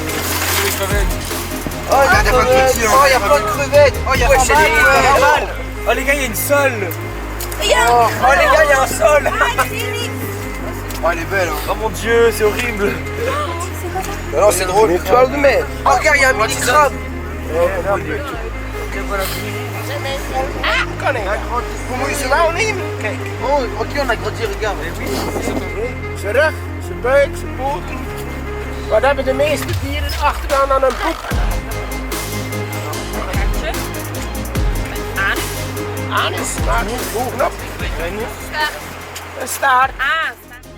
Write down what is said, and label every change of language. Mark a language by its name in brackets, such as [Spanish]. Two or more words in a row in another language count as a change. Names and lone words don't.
[French] Les crevettes. Oh, il y a plein de petits. Oh, il y a plein de crevettes. Oh, il y a pas mal. Oh les gars, il y a une sole. Oh les gars, il y a un sol. Oh, elle est belle. Oh mon Dieu, c'est horrible. Non, c'est drôle. Mais tu vas le mettre. Oh, regarde, il y a un mini crabe. [Dutch] Hoe moet je ze nou nemen? Kijk. Oh, oké, [French] on a grandi, regarde. [Dutch] Zijn rug, zijn buik, zijn poten. Wat hebben de meeste dieren achteraan aan hun poep? Anus. Anus, maar bovenop. Een staart.